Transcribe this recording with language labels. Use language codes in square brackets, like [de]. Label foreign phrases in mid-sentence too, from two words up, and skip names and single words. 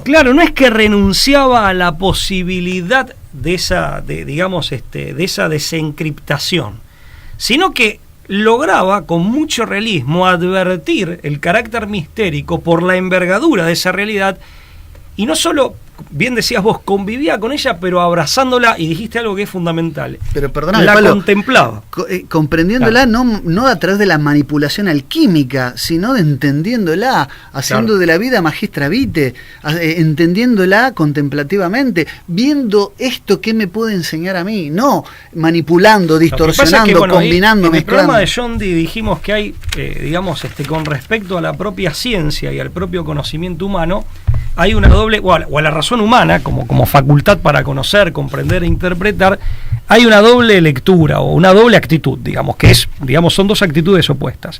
[es] Claro, no es que renunciaba a la posibilidad de esa desencriptación, sino que lograba con mucho realismo advertir el carácter mistérico por la envergadura de esa realidad, y no solo, bien decías vos, convivía con ella, pero abrazándola, y dijiste algo que es fundamental. Pero perdóname, la Pablo, contemplaba. Comprendiéndola, claro. no a través de la manipulación alquímica, sino de entendiéndola, haciendo claro. de la vida [la] magistra vitae, [es] entendiéndola contemplativamente, viendo esto que me puede enseñar a mí, no manipulando, distorsionando, combinando, en mezclando. el programa de John Dee dijimos que hay, con respecto a la propia ciencia y al propio conocimiento humano, hay una doble, o a la razón humana, como facultad para conocer, comprender e interpretar, hay una doble lectura o una doble actitud, son dos actitudes opuestas.